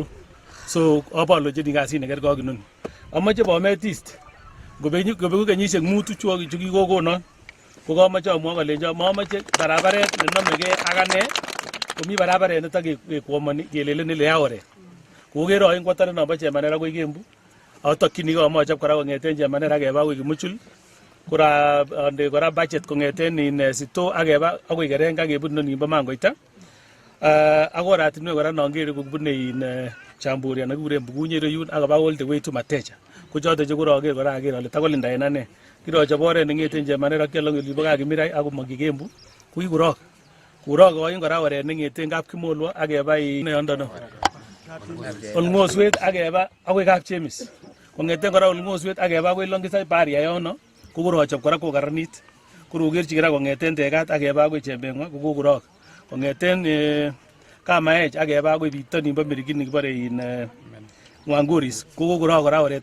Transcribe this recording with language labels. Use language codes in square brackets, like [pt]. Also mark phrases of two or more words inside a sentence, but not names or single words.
[kln] So abolonjini kasit nekergei ak inoni. Amache Bomet East ngobeku kenyisiek mutu chukikokonon kokamoche amwa kolenjo mamoche barabaret nenomegei ak ane komi barabaret netakekwomoni kelelen ile ya oret koker oin kwatare nombo Chemaner akoi Kembu atokyinigei amochop kora kong'eten Chemaner akeba akoi Kimuchul ande kora budget kong'eten Sito akeba akoi Kerenga kebun nimbo Mangoita ak oratinwek kora nongere kobune Chamburia nekikuren Bukunye ireyun akaba [en] all the way to [kln] Mateja ko choton chekoraker kora aker ale takolinda en ane kirochop oret neng'eten Chemaner ak Kialong olibo Kakimirai akomong Kembu ko kikurok oin kora oret neng'eten Kapkimolwo akeba neyondono Olng'oswet akeba akoi Kapchemis kong'eten kora Olng'oswet akeba akoi Longisa Baria yono kokorochop kora kokaranit korokerchi kora kong'eten Tekat akeba akoi Chembeng'wa kokurok kong'eten Kamaech akeba akoi bito nimbo Mirikini kibore Ngwanguris kokurok kora oret